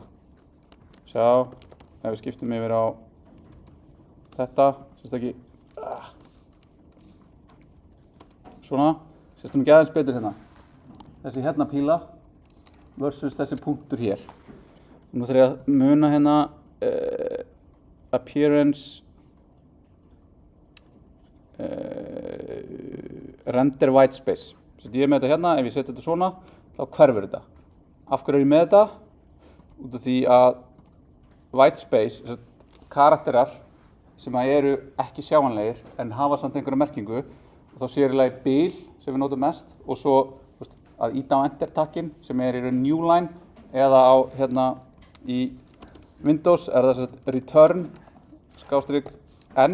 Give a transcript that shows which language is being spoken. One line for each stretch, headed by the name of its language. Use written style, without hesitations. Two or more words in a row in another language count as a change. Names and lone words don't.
Icelandic: Sjá, ef við skiptum yfir á þetta, sést það ekki, svona, sést það ekki aðeins betur hérna. Þessi hérna píla versus þessi punktur hér. Nú þarf ég að muna hérna
English: appearance render white space.
Icelandic: Svo ég er með þetta hérna, ef ég setja þetta svona, þá hverfur þetta. Af hverju er ég með þetta? Út af því að
English: white space,
Icelandic: karakterar sem eru ekki sjáanlegir en hafa samt einhverja merkingu, og þá sér ég bil sem við notum mest og svo að íta á enter-takkin sem í
English: new line
Icelandic: eða á hérna í Windows það return _n.